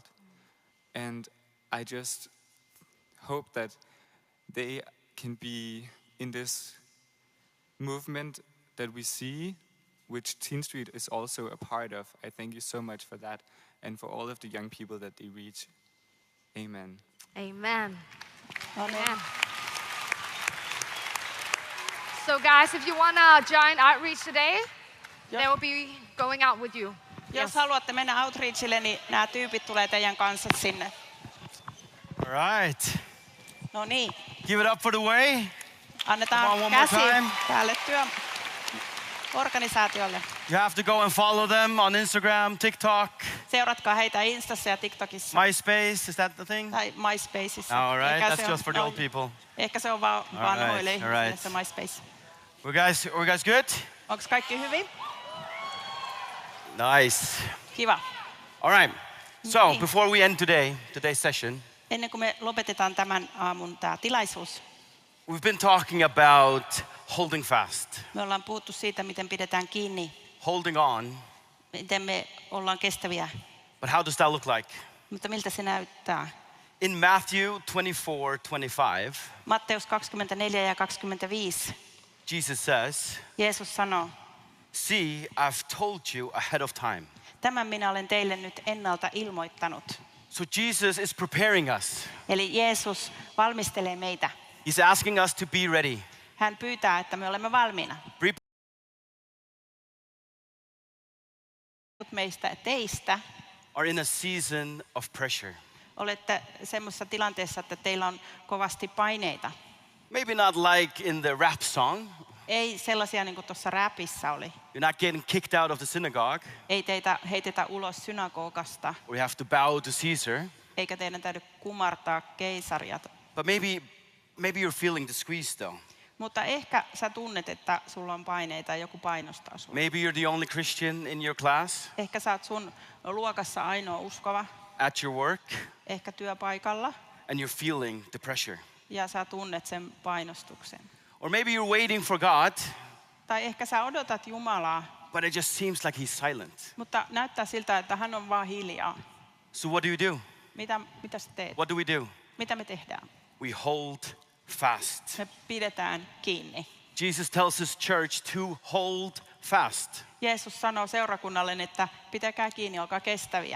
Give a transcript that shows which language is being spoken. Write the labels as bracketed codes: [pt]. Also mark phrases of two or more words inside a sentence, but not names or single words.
[en] And I just hope that they can be in this movement that we see, which Teen Street is also a part of. I thank you so much for that and for all of the young people that they reach. Amen. Amen. Amen. Amen. So guys, if you want to join outreach today, they will be going out with you. [fi] Jos haluatte mennä outreachille, niin nämä tyypit tulee teidän kanssa sinne. [en] All right. [fi] No niin. [en] Give it up for the way. Come on, [fi] Annetaan [en] one more [fi] käsi [en] time. [fi] tälle organisaatiolle. [en] You have to go and follow them on Instagram, TikTok, [fi] Seuratkaa heitä Instassa ja TikTokissa. [en] MySpace. Is that the thing? [fi] Tai MySpaceissa. [en] All right. [fi] Ehkä [en] That's [fi] se on [en] just for the old people. [fi] Ehkä se on vaan vanhoille [en] right, all [fi] ihmisille [en] right. [fi] se MySpace. [en] Were guys good? [fi] Onko kaikki hyvin? [en] Nice. [fi] Kiva. [en] All right. So [fi] Niin. [en] before we end today's session, [fi] Ennen kuin me lopetetaan tämän aamun tämä tilaisuus, [en] we've been talking about holding fast, [fi] me ollaan puhuttu siitä, miten pidetään kiinni, [en] holding on. [fi] miten me ollaan kestäviä. [en] But how does that look like? [fi] Mutta miltä se näyttää? [en] In Matthew 24:25, [fi] Matteus 24 ja 25. [en] Jesus says, [fi] Jeesus sanoo, [en] "See, I've told you ahead of time." [fi] tämän minä olen teille nyt ennalta ilmoittanut. [en] So Jesus is preparing us. [fi] Eli Jeesus valmistelee meitä. [en] He's asking us to be ready. [fi] Hän pyytää, että me olemme valmiina. Meistä teistä [en] Are in a season of pressure. [fi] olette semmoisessa tilanteessa, että teillä on kovasti paineita. [en] Maybe not like in the rap song. [fi] Ei sellaisia niin kuin tuossa räpissä oli. [en] You're not getting kicked out of the synagogue. [fi] Ei teitä heitetä ulos synagogasta, [en] Or you have to bow to Caesar. [fi] eikä teidän täydy kumartaa keisaria. [en] But maybe you're feeling the squeeze though. [fi] Mutta ehkä sä tunnet, että sulla on paineita ja joku painostaa sinua. [en] Maybe you're the only Christian in your class, [fi] Ehkä sä oot sun luokassa ainoa uskova, [en] at your work, [fi] ehkä työpaikalla, [en] and you're feeling the pressure. [fi] ja sä tunnet sen painostuksen. [en] Or maybe you're waiting for God, [fi] Tai ehkä sä odotat Jumalaa, [en] but it just seems like he's silent. [fi] mutta näyttää siltä, että hän on vaan hiljaa. [en] So what do you do? [fi] Mitä sä teet? [en] What do we do? [fi] Mitä me tehdään? [en] We hold fast. [fi] Me pidetään kiinni. [en] Jesus tells his church to hold fast. [fi] Jeesus sanoo seurakunnalle, että pitäkää kiinni, olkaa kestäviä.